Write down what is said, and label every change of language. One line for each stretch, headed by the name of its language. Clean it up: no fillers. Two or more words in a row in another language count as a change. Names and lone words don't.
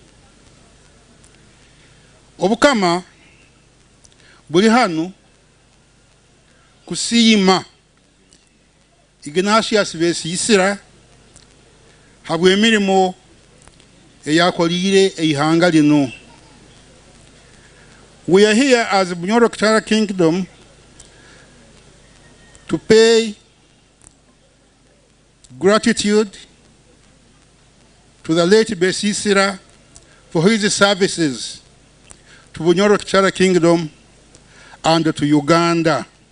Nyoro: Obukama buli hano kusiima Ignatius Besisira habwe emirimo eyakolire eihanga lino.
English: We are here as Bunyoro Kitara Kingdom to pay gratitude to the late Besisira for his services to Bunyoro Kitara Kingdom and to Uganda.